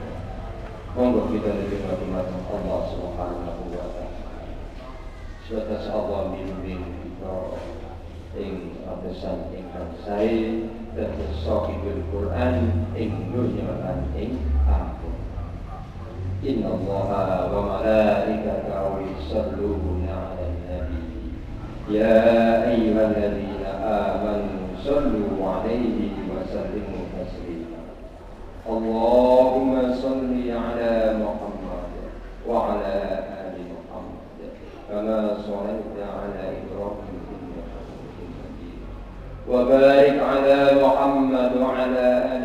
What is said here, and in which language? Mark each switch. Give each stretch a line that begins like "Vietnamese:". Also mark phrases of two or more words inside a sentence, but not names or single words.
Javanese: Monggo kita nderek dumateng Allah
Arabic: سبحانه وتعالى.
Javanese: Supados Allah bimbing kita ing apesan ingkang sae dados
Arabic: صاحب القرآن
Javanese: ing dunya lan ing akhirat.
Arabic: إن الله وملائكته يصلون على النبي يا أيها الذين آمنوا صلوا عليه وسلموا تسليما اللهم صل على محمد وعلى آل محمد كما صليت على إبراهيم إنك حميد مجيد وبارك على محمد وعلى آل